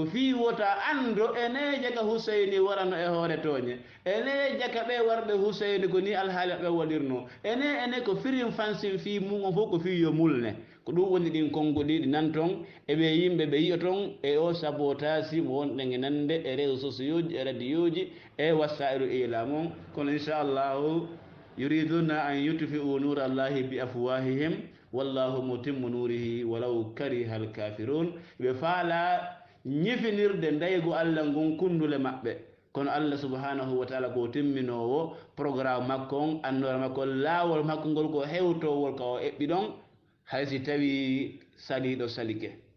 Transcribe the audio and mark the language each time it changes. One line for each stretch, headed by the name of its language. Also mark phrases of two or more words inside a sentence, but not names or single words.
Fula: fi wota ando ene jaga huseyni warano e hoore tooñe ene jaga ɓe warɓe huseyni ko ni alhaali ɓe waɗirno ene ko firim fansin fi mum fof ko fi yo mulne ko ɗum woni ɗin konngoli ɗi nan toon eɓe yimɓe ɓe yiya toon e o sabotasi mo wonɗen e nande e
French: réseau sociaux
Fula: ji e radio ji e
Arabic: وسائل الإعلام
Fula: on kono
Arabic: إن شاء الله يريدون أن يطفئوا نور الله بأفواههم والله متم نوره ولو كره الكافرون
Fula: ɓe faala ñifinirde ndaygo Allah ngon kundule maɓɓe kono Allah
Arabic: سبحانه وتعالى
Fula: ko timminowo programme makko on andore makko laawol makko ngol ko hewtowol ka o eɓɓi ɗon haysi tawi saliɗo salike